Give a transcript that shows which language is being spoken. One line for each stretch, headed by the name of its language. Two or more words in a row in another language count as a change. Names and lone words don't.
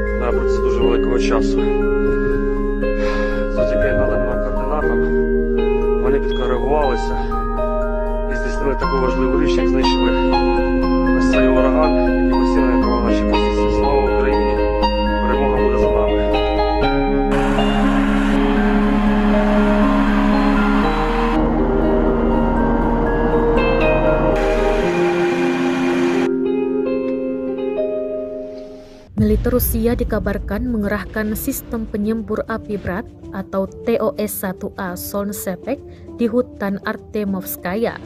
Ukrainian: протязі дуже великого часу. Завдяки наданим нам координатам вони підкоригувалися і здійснили таку важливу річ, як знищили ось цей ураган, який постійно атакував наші позиції. Слава Україні! Перемога буде за нами!
Indonesian: Militer Rusia dikabarkan mengerahkan sistem penyembur api berat atau TOS-1A Solnsepek di hutan Artemovskaya.